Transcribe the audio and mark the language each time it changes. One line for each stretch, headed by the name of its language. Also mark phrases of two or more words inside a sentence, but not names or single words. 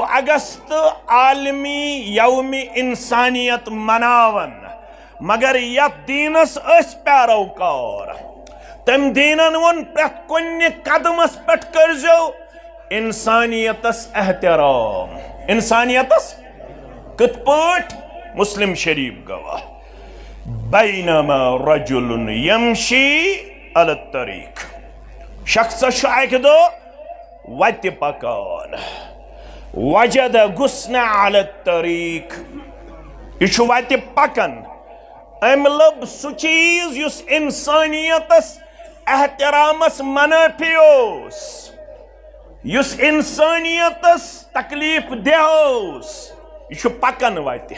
Kashmiri: اگست عالمی یوم انسانیت مناون مگر یتھ دینس پیروکار تم دینن وون پرٛٮ۪تھ کُنہِ قدمس پٮ۪ٹھ کٔرزیو انسانیتس احترام انسانیتس کِتھ پٲٹھۍ مسلم شریف گواہ
Arabic: بینما رجل یمشی علی
Kashmiri: الطریق شخص چھُ اکہِ دۄہ وتہِ پکان
Arabic: وجد غصن على الطريق
Kashmiri: یہ وتہ پکن ام لب سہ چیز یس انسانیتس احترامس منافی اوس یس انسانیتس تکلیف دہ اوس یہ پکن وتہ